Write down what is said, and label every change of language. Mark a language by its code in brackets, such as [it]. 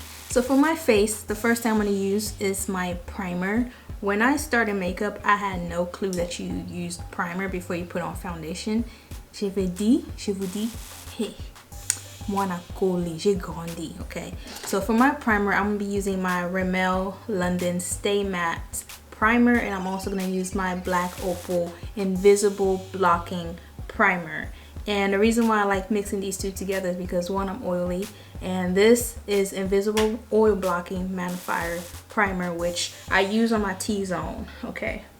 [en] So for my face, the first thing I'm going to use is my primer. When I started makeup, I had no clue that you used primer before you put on foundation. [fr] Je vous dis, hey, moi na coller, j'ai grandi, okay? [en] So for my primer, I'm going to be using my Rimmel London Stay Matte primer, and I'm also going to use my Black Opal Invisible Blocking Primer. And the reason why I like mixing these two together is because one, I'm oily, and this is Invisible Oil Blocking Mattifier Primer, which I use on my T-zone, okay?